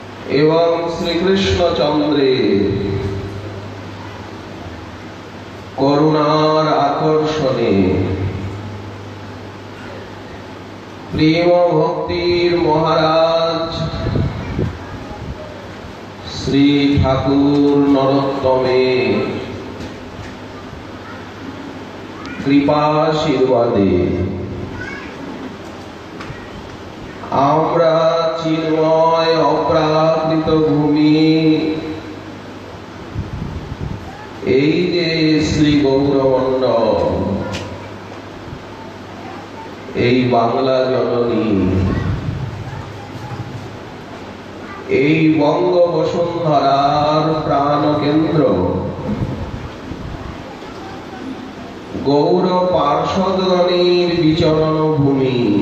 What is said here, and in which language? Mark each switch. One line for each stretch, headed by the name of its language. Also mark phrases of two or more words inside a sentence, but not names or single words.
Bangla: এবং শ্রী কৃষ্ণচন্দ্রে করুণার আকর্ষণে প্রেম ভক্তির মহারাজ শ্রী ঠাকুর নরোত্তমে কৃপাশীর্বাদে আমরা চিন্ময় অপ্রাকৃত ভূমি এই যে শ্রী গৌরমণ্ডল এই বাংলা জননী এই বঙ্গ বসুন্ধরার প্রাণকেন্দ্র গৌর পার্ষদগণের বিচরণ ভূমি